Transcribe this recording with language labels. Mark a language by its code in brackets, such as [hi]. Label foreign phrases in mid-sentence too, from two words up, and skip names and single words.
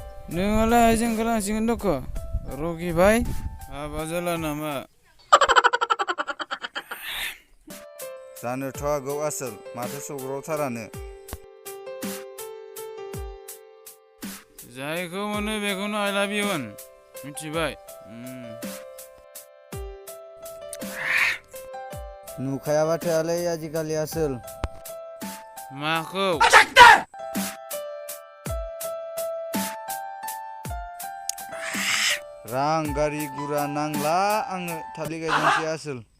[brx] नोंहालाय आइजों गोलांसिगोन दख' रगि भाई हाबा जाला नामा जानोथ' हागौ आसोल माथो सौग्रावथारानो जायखौ मोनो बेखौनो [en] I love you [brx] होन मिथिबाय नुखायाबा थायालै आजिखालि आसोल माखौ रां गारि गुरा नांला आंनो थालिर गायदोंसै आसोल